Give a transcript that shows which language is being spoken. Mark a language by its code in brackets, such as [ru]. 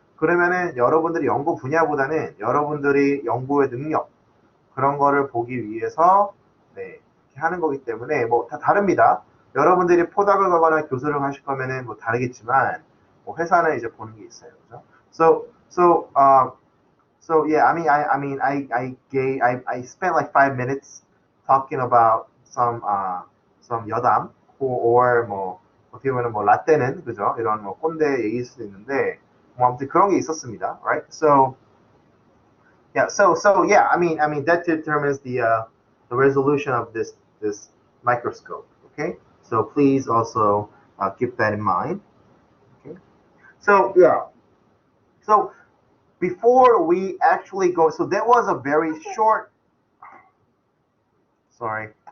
[ko] 그러면은 여러분들이 연구 분야보다는 여러분들이 연구의 능력, 그런 거를 보기 위해서, 네, 이렇게 하는 거기 때문에, 뭐, 다 다릅니다. 여러분들이 포닥을 가거나 교수를 하실 거면은 뭐 다르겠지만, 뭐 회사는 이제 보는 게 있어요. 그죠? [en] So yeah, I spent like 5 minutes talking about some 여담 or [ko] 뭐 어떻게 보면 뭐 라떼는 그죠? 이런 뭐 꼰대 얘기일 수도 있는데 뭐 아무튼 그런 게 있었습니다, right? [en] So yeah, I mean that determines the resolution of this microscope. Okay, so please also keep that in mind. Okay, so yeah, so before we actually go, so that was a very short, sorry.